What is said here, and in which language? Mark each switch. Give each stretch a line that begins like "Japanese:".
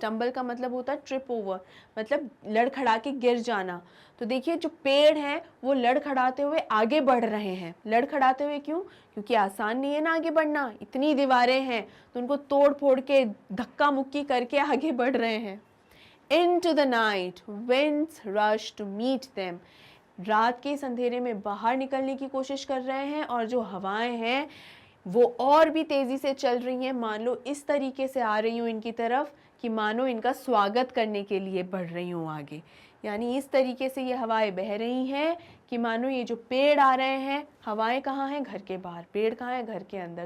Hindi: Stumble का मतलब होता है
English: trip over,
Hindi: मतलब लड़खड़ा के गिर जाना। तो देखिए, जो पेड़ हैं वो लड़खड़ाते हुए आगे बढ़ रहे हैं। लड़खड़ाते हुए क्यों? क्योंकि आसान नहीं है ना आगे बढ़ना, इतनी दीवारें हैं, तो उनको तोड़ फोड़ के धक्का मुक्की करके आगे बढ़ रहे हैं।
English: Into the night, winds rush to meet them.
Hindi: रात के इस अंधेरे में बाहर निकलने की कोशिश कर रहे हैं, और जो हवाएं हैं वो और भी तेज़ी से चल रही हैं, मान लो इस तरीके से आ रही हूँ इनकी तरफ कि मानो इनका स्वागत करने के लिए बढ़ रही हूँ आगे। यानी इस तरीके से ये हवाएं बह रही हैं कि मानो ये जो पेड़ आ रहे हैं, हवाएं कहाँ हैं? घर के बाहर। पेड़ कहाँ है? घर के अंदर।